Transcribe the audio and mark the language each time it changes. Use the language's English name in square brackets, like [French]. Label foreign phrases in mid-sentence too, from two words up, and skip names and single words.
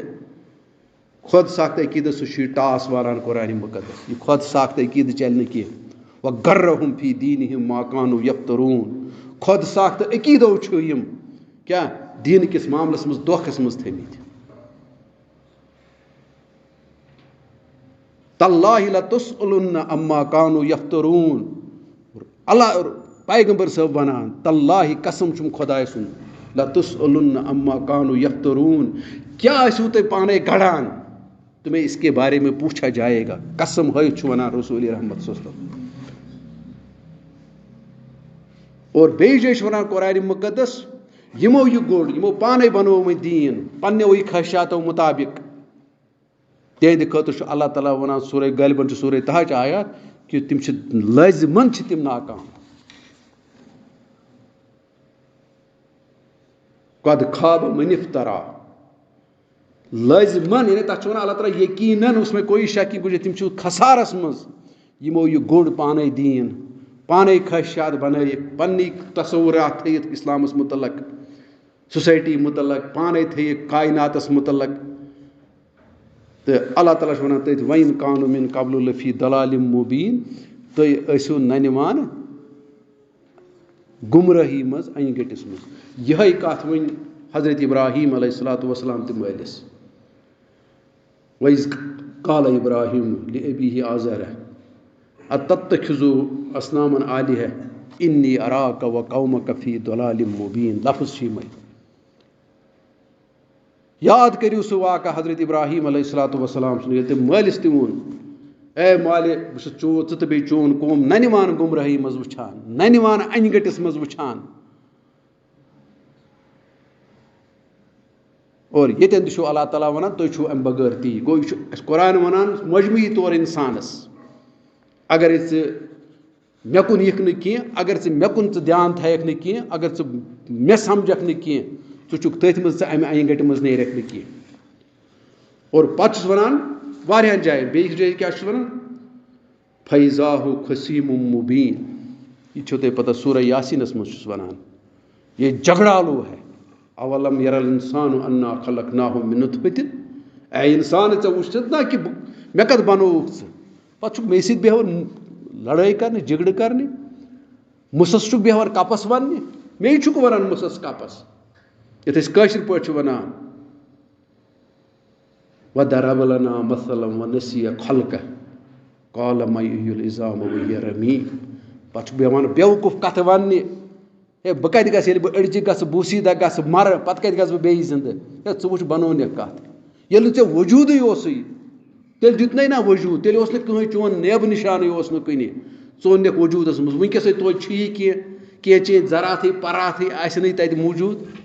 [Kashmiri] خۄد ساختہٕ عقیٖدٕ سُہ چھُ یہِ ٹاس واران قرآنِ مُقدس. یہِ خۄد ساختہٕ عقیٖدٕ چلہِ نہٕ کینٛہہ. [Arabic] وَغَرَّہُم فی دیٖنِہِم ما کانوٗ یَفْتَروٗن. [Kashmiri] خۄد ساختہٕ عقیٖدو چھُ یِم کیٛاہ دیٖنہٕ کِس معاملَس منٛز دھوکھَس منٛز تھٲمٕتۍ. [Arabic] تَاللٰہِ لَتُسْأَلُنَّ عَمَّا کانوٗ یَفْتَروٗن. [Kashmiri] اللہ پیغمبر صٲب وَنان تَاللٰہِ قسم چھُم خۄداے سُنٛد [Arabic] لَتُسْأَلُنَّ عَمَّا کانوٗ یَفْتَروٗن. [Kashmiri] کیٛاہ ٲسِو تُہۍ پانے گڑان [Urdu] تُمہیں اس کے بارے میں پوچھا جائے گا. [Kashmiri] قسم ہٲیِتھ چھُ وَنان رسوٗلِ رحمت [Arabic] صلی اللہ علیہ وسلم. [Kashmiri] اور بیٚیہِ جایہِ چھُ وَنان قرآنِ مُقدس یِمو یہِ گوٚڑ یِمو پانے بنوومُت دیٖن پننیوٕے خٲہِشاتو مُطابق. تِہنٛدِ خٲطرٕ چھُ اللہ تعالیٰ وَنان سورہ غالبن چھُ سورہ تحٕچ آیات کہِ تِم چھِ لٲزِمن چھِ تِم ناکام. [Arabic] قد خاب من افترا. [Kashmiri] لٲزِمن یعنی تَتھ چھُ وَنان اللہ تعالیٰ یقیٖنن اوس مےٚ کویی شک کہِ گُزرِ تِم چھِ خسارس منٛز یِمو یہِ گوٚڑ پانے دیٖن پانے خٲہِشات بنٲیِکھ پننی تصورات تھٲیِتھ اِسلامس مُتعلق سوسایٹی مُتعلق پانے تھٲیِکھ کایناتس مُتعلق. تہٕ اللہ تعالیٰ چھُ وَنان تٔتھۍ [Arabic] وَاِن کانوٗ مِن قبلُ لفی ضلالٍ مُبیٖن. [Kashmiri] تُہۍ ٲسِو ننہِ گُمرٲہی منٛز انہِ گٔٹِس منٛز. یِہے کَتھ وۄنۍ حضرت ابراہیم [Arabic] علیہ الصلوۃ والسلام [Kashmiri] تہِ مٲلِس [Arabic] وَإِذْ قَالَ إِبْرَاهِيمُ لِأَبِيهِ آزَرَ أَتَتَّخِذُ أَصْنَامًا آلِهَةً إِنِّي أَرَاكَ وَقَوْمَكَ فِي ضَلَالٍ مُبِينٍ [Kashmiri] لفظ چھِ یِمَے یاد کٔرِو سُہ واقعہ حضرت ابراہیم [Arabic] علیہ الصلوۃ والسلام [Kashmiri] سُنٛد ییٚلہِ تٔمۍ مٲلِس تہِ ووٚن اے مالہِ بہٕ چھُس ژٕ تہٕ بیٚیہِ چون قوم نہ نِوان گُمرٲہی منٛز وٕچھان نہ نِوان اَنہِ گٔٹِس منٛز وٕچھان اور ییٚتٮ۪ن تہِ چھُو اللہ تعالیٰ وَنان تُہۍ چھُو اَمہِ بغٲر تی گوٚو یہِ چھُ اَسہِ قرآن وَنان مجموعی طور اِنسانَس اگرے ژٕ مےٚ کُن یِکھ نہٕ کینٛہہ اگر ژٕ مےٚ کُن ژٕ دھیان تھایَکھ نہٕ کینٛہہ اگر ژٕ مےٚ سَمجَکھ نہٕ کینٛہہ ژٕ چھُکھ تٔتھۍ منٛز ژٕ اَمہِ اَنہِ گَٹہِ منٛز نیرٮ۪کھ نہٕ کینٛہہ اور پَتہٕ چھُس وَنان واریاہَن جایَن بیٚیِس جایہِ کیٛاہ چھُس وَنان [Arabic] فَإِذَا هُوَ خَصِیمٌ مُبیٖن [Kashmiri] یہِ چھو تۄہہِ پَتہ سورہ یاسیٖنَس منٛز چھُس وَنان [Urdu] یہ جھگڑالوٗ ہے [Arabic] اولم یر الانسان انا خلقناہ من نطفۃ [Kashmiri] اے اِنسان ژےٚ وٕچھتھ نا کہِ مےٚ کَتھ بنووُکھ ژٕ پَتہٕ چھُکھ مے سۭتۍ بیٚہوان لڑٲے کَرنہِ جھگڑٕ کَرنہِ مُسَس چھُکھ بیٚہوان کَپَس وَننہِ مے چھُکھ وَنان مُسَس کَپَس یَتھ أسۍ کٲشِر پٲٹھۍ چھِ وَنان [Arabic] وَضَرَبَ لَنَا مَثَلًا وَنَسِیَ خَلْقَهُ قَالَ مَن یُحْیِی الْعِظَامَ وَهِیَ رَمِیٖم [Kashmiri] پَتہٕ چھُکھ بیٚہوان بیوقوٗف کَتھٕ وَننہِ ہے بہٕ کَتہِ گژھٕ ییٚلہِ بہٕ أڑجہِ گژھٕ بوٗسیٖدہ گژھٕ مَرٕ پَتہٕ کَتہِ گژھٕ بہٕ بیٚیہِ زِندٕ ہے ژٕ وٕچھ بَنوونَکھ کَتھ ییٚلہِ نہٕ ژےٚ وجوٗدٕے اوسُے تیٚلہِ دیُتنَے نا وجوٗد تیٚلہِ اوس نہٕ کٕہٕنۍ چون نیبہٕ نِشانٕے اوس نہٕ کُنہِ ژٕ اوٚنکھ وجوٗدَس منٛز وٕنکٮ۪سٕے توتہِ چھُ یہِ کینٛہہ چینٛج زَراتھٕے پَراتھٕے آسنٕے تَتہِ موٗجوٗد